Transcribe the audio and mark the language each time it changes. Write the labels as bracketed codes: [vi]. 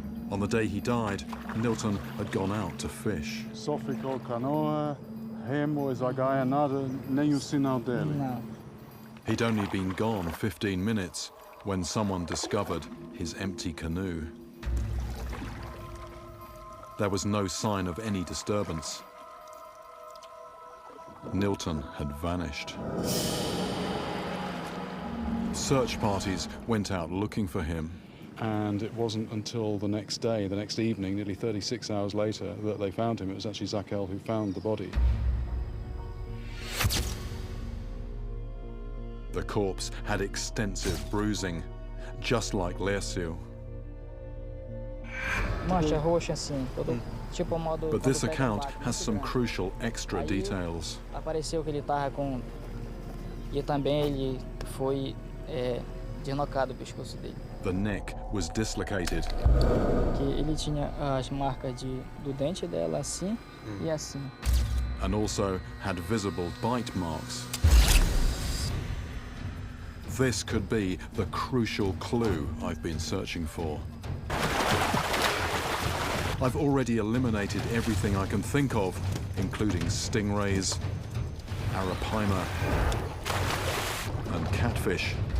[en] On the day he died, Nilton had gone out to fish. [pt] Só ficou canoa, remo e zagaia, nada, nem o sinal dele. [en] He'd only been gone 15 minutes when someone discovered his empty canoe. There was no sign of any disturbance. Nilton had vanished. Search parties went out looking for him. And it wasn't until the next day, the next evening, nearly 36 hours later, that they found him. It was actually Zakel who found the body. The corpse had extensive bruising, just like Lercio. But this account has some crucial extra details. [pt] Apareceu que ele estava com... E também ele foi deslocado o pescoço dele. [en] The neck was dislocated. [pt] Que ele tinha as marcas do dente dela assim e assim. [en] And also had visible bite marks. This could be the crucial clue I've been searching for. I've already eliminated everything I can think of, including stingrays, arapaima, and catfish.